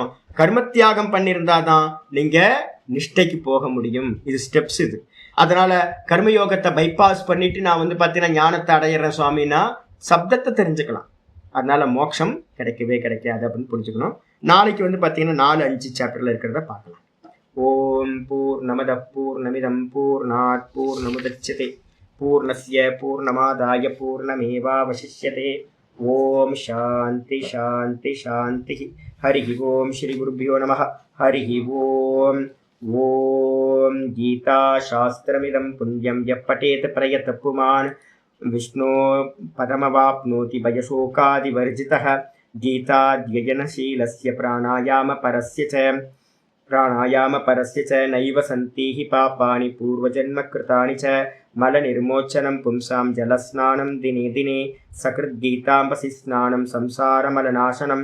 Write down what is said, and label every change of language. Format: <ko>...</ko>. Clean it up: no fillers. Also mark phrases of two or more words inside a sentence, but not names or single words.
<ta>கர்ம தியாகம் பண்ணியிருந்தாதான் நீங்க நிஷ்டைக்கு போக முடியும். இது ஸ்டெப்ஸ். இது அதனால கர்மயோகத்தை பைபாஸ் பண்ணிட்டு நான் வந்து பாத்தீங்கன்னா ஞானத்தை அடையிறேன் சுவாமின்னா சப்தத்தை தெரிஞ்சுக்கலாம். அதனால மோட்சம் கிடைக்காது அப்படின்னு புரிஞ்சுக்கணும். நாளைக்கு வந்து பாத்தீங்கன்னா 4-5 சாப்டர்ல இருக்கிறத பார்க்கலாம்.</ta> <sa>ओम् पूर्णमदः पूर्णमिदं पूर्णात् पूर्णमुदच्यते पूर्णस्य पूर्णमादाय पूर्णमेवावशिष्यते. ओम् शान्तिः शान्तिः शान्तिः. हरि ओम् श्री गुरुभ्यो नमः. हरि ओम्. ओम् गीताशास्त्रमिदं पुण्यं यः पठेत् प्रयतः पुमान् विष्णोः पदमवाप्नोति भयशोकादिवर्जितः. गीताध्ययनशीलस्य प्राणायामपरस्य च नैव सन्ति हि पापानि पूर्वजन्मकृतानि च. मलनिर्मोचनं पुंसां जलस्नानं दिने दिने सकृद्गीताम्बसि स्नानं संसारमलनाशनं.</sa>